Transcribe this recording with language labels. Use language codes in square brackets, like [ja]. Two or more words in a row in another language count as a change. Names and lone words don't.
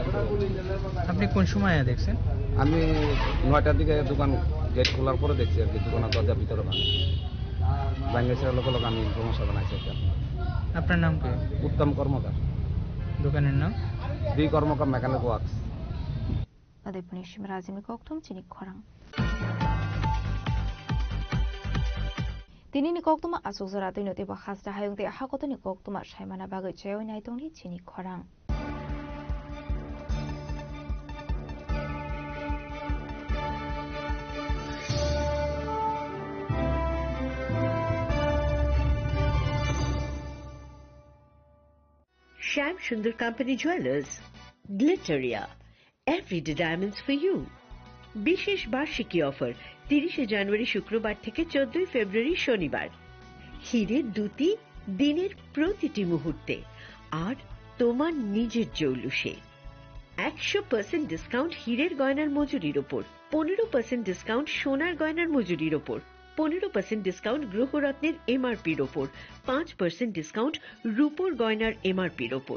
[bn] আপনি কোন সময় দেখছেন? আমি 9টার দিকে দোকান গেট খোলার পরে দেখছি আর কি, দোকানের দরজার ভিতরে বাংলাদেশের লোক আমি সমস্যা বানাইছি। আপনার নাম কি? উত্তম কর্মকার। দোকানের নাম? বি কর্মকার মেকানিক ওয়ার্কস। [trp] Adipuni Shimrazimi Koktum Chini Khorang. Tinini Koktuma Asuzarati Noti Bahasta Hayung de Hakotani Koktuma Shaimana Bagu Cheo Naitoni Chini Khorang. [en] Shyam Sundar Company Jewelers, Glitteria, Everyday Diamonds for you. [bn] বিশেষ বার্ষিকী অফার 30 জানুয়ারি শুক্রবার থেকে 14 ফেব্রুয়ারি শনিবার। হিরের দুটি দিনের প্রতিটি মুহূর্তে আর তোমার নিজের জৌলুসে। 100% ডিসকাউন্ট হিরের গয়নার মজুরির ওপর, 15% ডিসকাউন্ট সোনার গয়নার মজুরির ওপর, 15% ডিসকাউন্ট গ্রহরত্নের এমআরপির ওপর, 5% ডিসকাউন্ট রূপোর গয়নার এমআরপির ওপর।